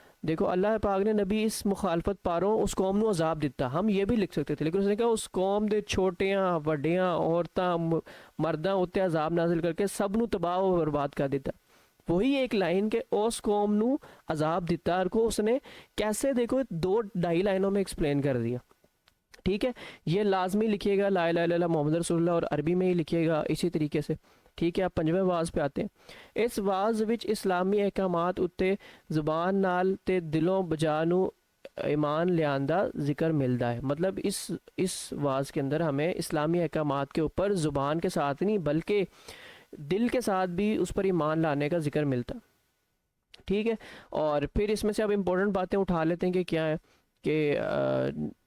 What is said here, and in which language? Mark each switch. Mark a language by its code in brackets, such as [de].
[ur] دیکھو اللہ پاک نے نبی [pa] اس مخالفت پاروں اس قوم نو عذاب دیتا, [ur] ہم یہ بھی لکھ سکتے تھے, لیکن اس نے کہا [pa] اس قوم دے چھوٹیاں وڈیاں عورتاں مرداں اتنے عذاب نازل کر کے سب نو تباہ و برباد کر دیتا. [ur] وہی ایک لائن کہ اس قوم نو عذاب دیتا, اور کو اس نے کیسے دیکھو 2-2.5 لائنوں میں ایکسپلین کر دیا. ٹھیک ہے, یہ لازمی لکھیے گا [ar] لا الہ الا اللہ محمد رسول اللہ, [ur] اور عربی میں ہی لکھیے گا اسی طریقے سے. ٹھیک ہے, آپ 5ویں واز پہ آتے ہیں. [pa] اس واز وچ اسلامی احکامات اتے زبان نال تے دلوں بجانو ایمان لیاندہ ذکر ملتا ہے. [ur] مطلب اس واز کے اندر ہمیں اسلامی احکامات کے اوپر زبان کے ساتھ نہیں بلکہ دل کے ساتھ بھی اس پر ایمان لانے کا ذکر ملتا. ٹھیک ہے, اور پھر اس میں سے اب امپورٹنٹ باتیں اٹھا لیتے ہیں کہ کیا ہے کہ